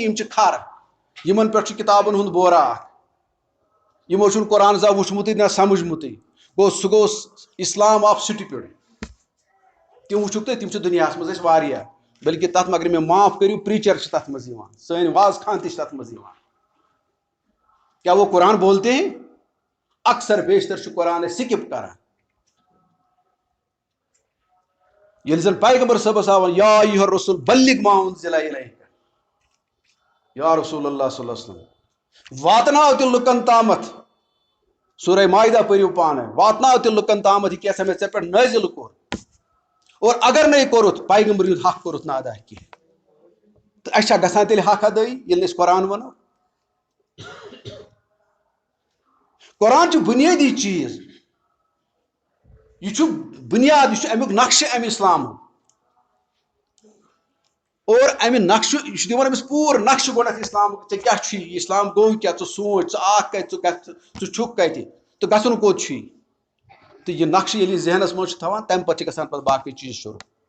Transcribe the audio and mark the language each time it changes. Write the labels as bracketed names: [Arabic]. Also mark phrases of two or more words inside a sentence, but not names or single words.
[Kashmiri] یِم چھِ کھر یِمن پٮ۪ٹھ چھُ کِتابن ہُنٛد بورا اکھ یِمو چھُنہٕ قرآن زانٛہہ وٕچھمُتٕے نہ سمجھمُتٕے گوٚو سُہ گوٚو [English] Islam of stupid [Kashmiri] تِم وٕچھُکھ تُہۍ تِم چھِ دُنیاہس منٛز اَسہِ واریاہ بلکہِ تتھ مگر مےٚ معاف کٔرِو پریٖچر چھِ تتھ منٛز یِوان سٲنۍ واز خان تہِ چھِ تتھ منٛز یِوان کیٛاہ [Urdu] وہ قرآن بولتے ہیں [Kashmiri] اکثر بیشتر چھُ قرآن أسۍ سِکِپ کران ییٚلہِ زن پیغمبر صٲبس آو [Arabic] یا ایُہا الرسول بلغ ما انزل الیک یا رسول اللہ صلی اللہ علیہ وسلم [Kashmiri] واتناو تہِ لُکن تامتھ سورہ مائدہ پٔرِو پانے واتناو تہِ لُکن تامتھ یہِ کیٛاہ سا مےٚ ژےٚ پٮ۪ٹھ نٲزِل کوٚر اور اگر نَے کوٚرُتھ پیغمبر ہُنٛد حق کوٚرُتھ نہٕ ادا کینٛہہ تہٕ اَسہِ چھا گژھان تیٚلہِ حق ادٲیی ییٚلہِ نہٕ أسۍ قرآن وَنو قرآن چھُ بُنیٲدی چیٖز یہِ چھُ بُنیاد یہِ چھُ امیُک نقشہٕ امہِ اسلامُک اور امہِ نقشہٕ یہِ چھُ دِوان أمِس پوٗرٕ نقشہٕ گۄڈنیتھ اسلامُک ژےٚ کیٛاہ چھُے یہِ اسلام گوٚو کیٛاہ ژٕ سونٛچ ژٕ آکھ کتہِ ژٕ چھُکھ کتہِ تہٕ گژھُن کوٚت چھُے تہٕ یہِ نقشہٕ ییٚلہِ یہِ ذہنس منٛز چھُ تھاوان تمہِ پتہٕ چھِ گژھان پتہٕ باقٕے چیٖز شروٗع